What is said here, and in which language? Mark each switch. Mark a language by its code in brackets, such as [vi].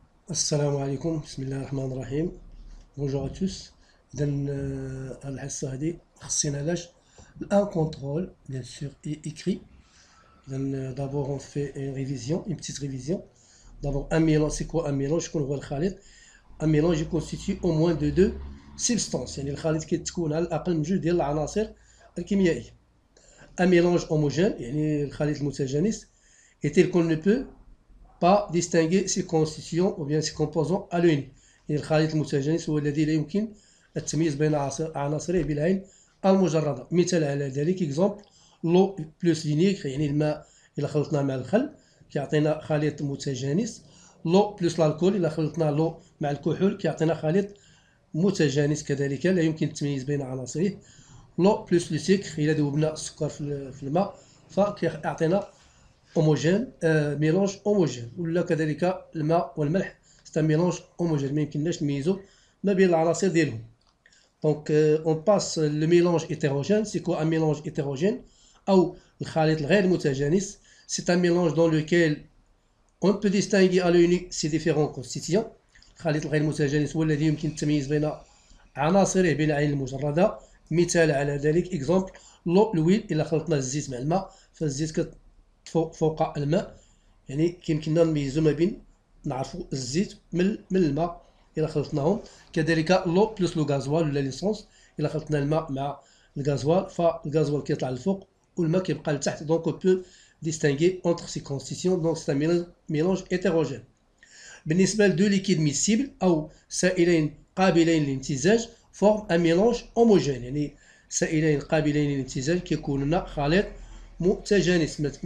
[ar] السلام عليكم بسم الله الرحمن الرحيم. [fr] Bonjour à tous. [ar] إذا الحصة هذه خصنا علاش الان كونترول [fr] bien sûr est écrit. إذا d'abord on fait une révision, une petite révision. D'abord un mélange, c'est quoi un mélange؟ [ar] شكون هو الخليط؟ [fr] un mélange est constitué au moins de deux substances، [ar] يعني الخليط كيتكون على الأقل من جوج ديال العناصر الكيميائية. [fr] un mélange homogène [ar] يعني الخليط المتجانس [fr] est tel qu'on ne peut pas distinguer ses constituants ou bien ses composants à l'œil. [ar] يعني الخليط المتجانس هو الذي لا يمكن التمييز بين عناصره بالعين المجردة. مثال على ذلك اكزومبل لو بلس فينيغر، يعني الماء إلا خلطناه مع الخل كيعطينا خليط متجانس. لو بلس الكحول إلا خلطنا لو مع الكحول كيعطينا خليط متجانس كذلك لا يمكن التمييز بين عناصره. لو بلس لو سكر إلا ذوبنا السكر في الماء فكيعطينا [fr] homogène mélange homogène. [ar] ولا كذلك الماء والملح [fr] c'est un mélange homogène، [ar] ما يمكنناش نميزو ما بين العناصر ديالهم. [fr] Donc on passe le mélange hétérogène. C'est quoi un mélange hétérogène [ar] أو الخليط الغير متجانس؟ [fr] c'est un mélange dans lequel on peut distinguer à l'œil nu ses différents constituants. [ar] الخليط الغير متجانس هو الذي يمكن التمييز بين عناصره بالعين المجردة. مثال على ذلك اكزومبل لو لويل إلا خلطنا الزيت مع الماء فالزيت فوق الماء، يعني كيمكننا نميزو ما بين نعرفو الزيت من الماء إلا خلطناهم. كذلك لو بلس لو غازوال ولا ليسونس إلا خلطنا الماء مع الغازوال فالغازوال كيطلع للفوق والماء كيبقى لتحت. [fr] دونك on peut distinguer entre ces constituants. donc c'est un mélange hétérogène. [ar] بالنسبة لدو ليكيد ميسيبل أو سائلين قابلين للامتزاج فورم ان ميلونج هوموجين، يعني سائلين قابلين للامتزاج كيكون لنا خليط متجانس.